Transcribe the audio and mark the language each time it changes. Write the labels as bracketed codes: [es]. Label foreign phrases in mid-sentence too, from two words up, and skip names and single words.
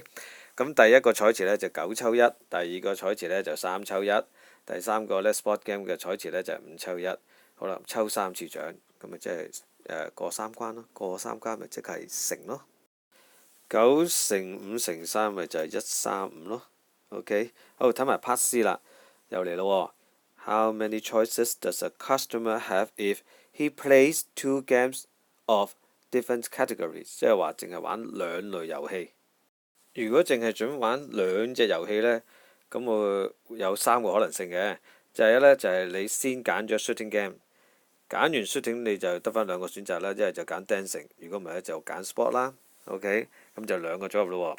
[yue] 咁第一個彩池呢就9抽1，第二個彩池呢就3抽1，第三個呢 [en] sport game [yue] 嘅彩池呢就5抽1。好啦，抽3次獎，咁咪即係過3關咯，過3關咪即係乘咯。9乘5乘3咪就係135咯。OK， 好，睇埋 Part C 啦，又嚟咯。 [en] How many choices does a customer have if he plays 2 games of different categories？ [yue] 即係話淨係玩2類遊戲。如果淨係準玩2隻遊戲呢，咁我有3個可能性嘅。就係呢，就係你先揀咗 [en] shooting game， [yue] 揀完 shooting 你就得翻2個選擇啦，一係就揀 dancing， 如果唔係咧就揀 sport 啦。OK， 咁就2個組合咯。